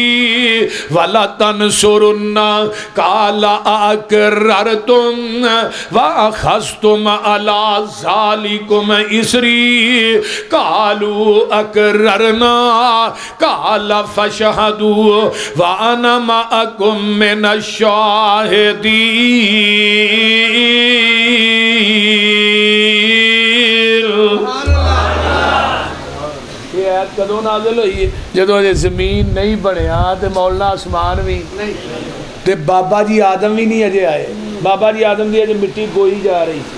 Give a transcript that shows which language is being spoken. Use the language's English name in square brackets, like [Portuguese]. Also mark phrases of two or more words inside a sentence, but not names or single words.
[Arabic] ولتنصرنه قال أأقررتم وأخذتم على ذلكم إصري قالوا أقررنا قال فاشهدوا وأنا معكم من الشاهدين. [Punjabi] ਕਦੋਂ ਨਾਜ਼ਿਲ ਹੋਈ? ਜਦੋਂ ਜ਼ਮੀਨ ਨਹੀਂ ਬਣਿਆ ਤੇ ਮੌਲਾਨਾ ਆਸਮਾਨ ਭੀ नहीं, ਤੇ ਬਾਬਾ ਜੀ ਆਦਮ ਭੀ ਨਹੀਂ ਅਜੇ ਆਏ। ਬਾਬਾ ਜੀ ਆਦਮ ਕੀ ਅਜੇ ਮਿੱਟੀ ਗੋਈ ਜਾ ਰਹੀ ਥੀ।